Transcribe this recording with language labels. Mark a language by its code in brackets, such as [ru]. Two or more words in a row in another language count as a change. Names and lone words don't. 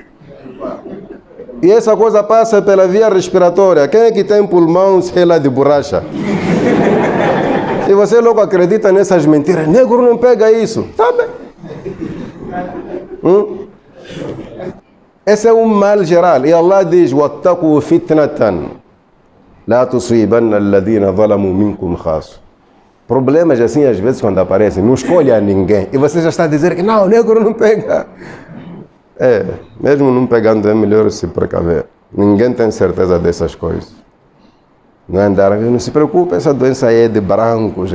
[pt] E essa coisa passa pela via respiratória. Quem é que tem pulmão, sei lá, de borracha? E você logo acredita nessas mentiras. Negro não pega isso. Tá bem. Esse é um mal geral. E Allah diz: [ar] وَاتَّقُوا فِتْنَةً لَا تُصِيبَنَّ الَّذِينَ ظَلَمُوا مِنْكُمْ خَاصَّةً. [pt] Problemas assim, às vezes, quando aparecem, não escolhe a ninguém. E você já está a dizer que não, o negro não pega. Mesmo não pegando, é melhor se precaver. Ninguém tem certeza dessas coisas. Não é andar, não se preocupe, essa doença aí é de brancos.